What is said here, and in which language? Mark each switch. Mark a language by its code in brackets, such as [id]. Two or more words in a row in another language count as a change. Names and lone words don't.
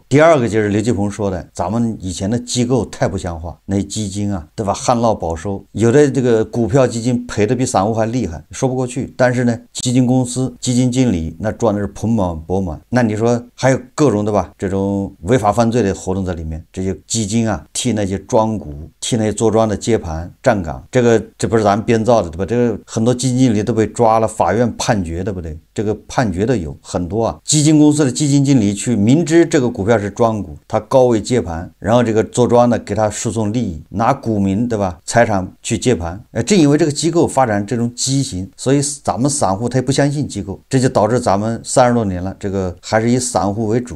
[zh] 第二個就是劉繼鵬說的，咱們以前的機構太不像話，那基金對吧，旱澇保收，有的這個股票基金賠的比散戶還厲害，說不過去。但是呢，基金公司基金經理那賺的是盆滿缽滿。那你說還有各種，對吧，這種違法犯罪的活動在裡面，這些基金替那些莊股、替那些做莊的接盤站崗，這不是咱們編造的，對吧？這個很多基金經理都被抓了，法院判決，對不對？這個判決的有很多基金公司的基金經理去明知這個股票是莊股，他高位接盤，然後這個做莊的給他輸送利益，拿股民，對吧，財產去接盤。正因為這個機構發展這種畸形，所以咱們散戶他也不相信機構，這就導致咱們30多年了，這個還是以散戶為主。